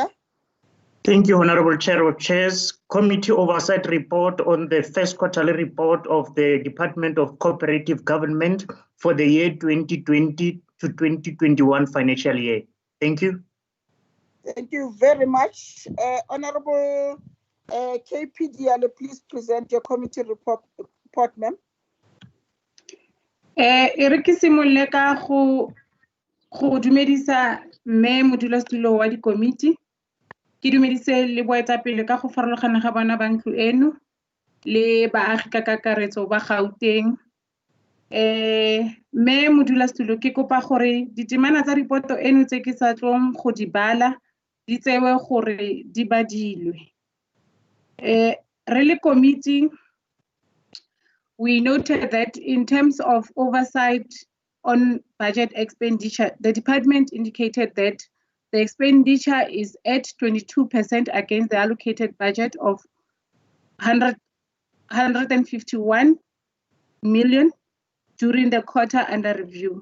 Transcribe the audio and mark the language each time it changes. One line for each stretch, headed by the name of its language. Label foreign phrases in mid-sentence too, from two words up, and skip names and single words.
English: Thank you, Honorable Chair of Chairs. Committee Oversight Report on the first quarterly report of the Department of Cooperative Government for the year 2020 to 2021 financial year. Thank you. Thank you very much. Honorable KP Diallo, please present your committee report, ma'am.
Tswana: Re ke simolole ka go dumedisa mme modulasetulo wa dikomiti, ke dumedise le boetapele ka go farologana ga bona ba ntlo eno le baagi ka kakaretso ba Gauteng. Mme modulasetulo ke kopa gore ditemana tsa ripoto eno tse ke sa tlong go di bala di tsewe gore di badilwe. Re le
English: committee, we noted that in terms of oversight on budget expenditure, the department indicated that the expenditure is at 22% against the allocated budget of 151 million during the quarter under review.